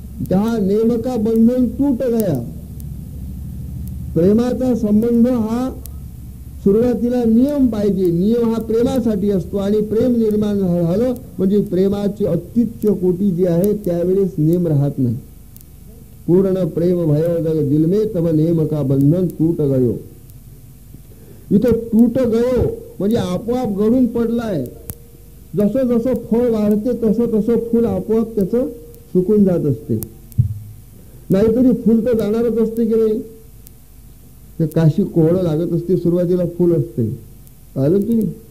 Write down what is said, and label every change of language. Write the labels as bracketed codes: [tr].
[hi] जहा नेम का बंधन टूट गया. [mr] प्रेमाचा संबंध हा सुरुवातीला नियम पाहिजे. नियम हा प्रेमासाठी असतो आणि प्रेम निर्माण झालं म्हणजे प्रेमाची अत्युच्च कोटी जी आहे त्यावेळेस नेम राहत नाही. [hi] पूर्ण प्रेम भयो जग दिल में तब नेम का बंधन टूट गयो. [mr] इथं टूट गयो म्हणजे आपोआप गळून पडलाय. जसं जसं फळ वाढते तसं तसं फूल आपोआप त्याचं सुकून जात असते. नाहीतरी फुल तर जाणारच असते की नाही. काशी कोहळं लागत असते, सुरुवातीला फुल असते. पाहिलं तुम्ही?